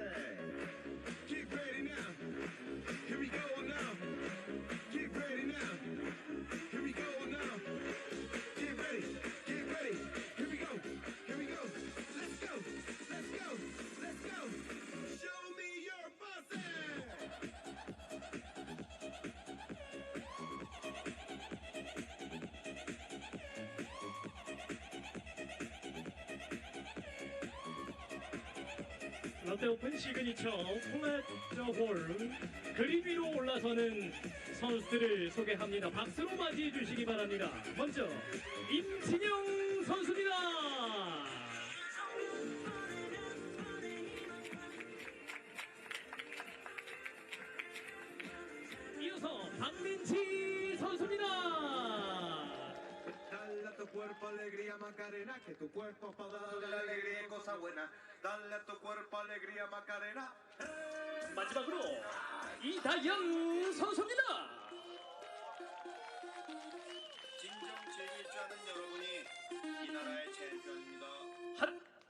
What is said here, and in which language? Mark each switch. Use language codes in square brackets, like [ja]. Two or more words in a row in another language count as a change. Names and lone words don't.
[en] Get ready now. Here we go now. Get ready now. Here we go now. Get ready. Get ready. Here we go. Here we go. Let's go. Let's go. Let's go. Show me your passe. [ko] 롯데 오픈 시그니처 플랫저 홀 그립 위로 올라서는 선수들을 소개합니다. 박수로 맞이해 주시기 바랍니다. 먼저 임진영 선수입니다. 이어서 박민치 선수입니다. [es] Dale a tu cuerpo alegría Macarena, que tu cuerpo para darle alegría y cosa buena. Dale a tu cuerpo alegría Macarena. [ko] 마지막으로 이다영 선수입니다. 진정 즐길 줄 아는 여러분이 이 나라의 챔피언입니다. 한